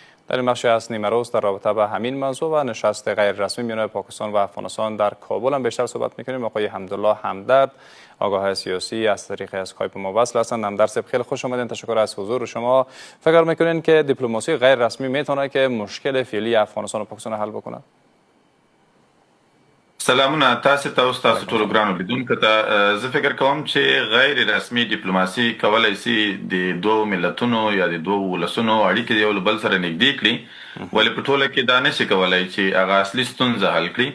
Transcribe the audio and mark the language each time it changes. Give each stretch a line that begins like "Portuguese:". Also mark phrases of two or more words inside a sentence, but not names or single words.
Persian: در این بخش از نیمه روز در رابطه با همین موضوع و نشست غیر رسمی میان پاکستان و افغانستان در کابل هم بیشتر صحبت میکنیم. آقای حمدالله همدرد، آگاه سیاسی، از طریق اسکایپ ما وصل هستند. همدرد صاحب خیلی خوش آمدین، تشکر از حضور شما. فکر میکنین که دیپلماسی غیر رسمی میتونه که مشکل فعلی افغانستان و پاکستان حل بکنه؟
Pashto: سلامونه تاسو ته او تاسو ټول ګرانو لیدونکو ته. زه فکر کوم چې غیر رسمي ډیپلوماسي کولای شي د دوه ملتونو یا د دوه ولسونو اړیکې یو له بل سره نږدې کړي، ولې په ټوله کې دا نشي کولای چې هغه اصلي ستونزه حل کړي.